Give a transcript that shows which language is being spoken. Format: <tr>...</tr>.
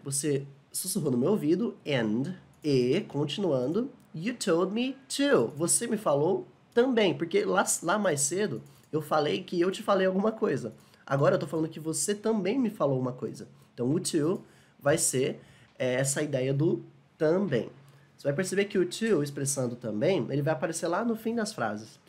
<pt>Você sussurrou no meu ouvido. E, continuando,</pt> <en>you told me too.</en> <pt>Você me falou também. Porque lá mais cedo, eu falei que eu te falei alguma coisa. Agora eu tô falando que você também me falou uma coisa. Então, o to vai ser essa ideia do também. Você vai perceber que o to, expressando também, ele vai aparecer lá no fim das frases.</pt>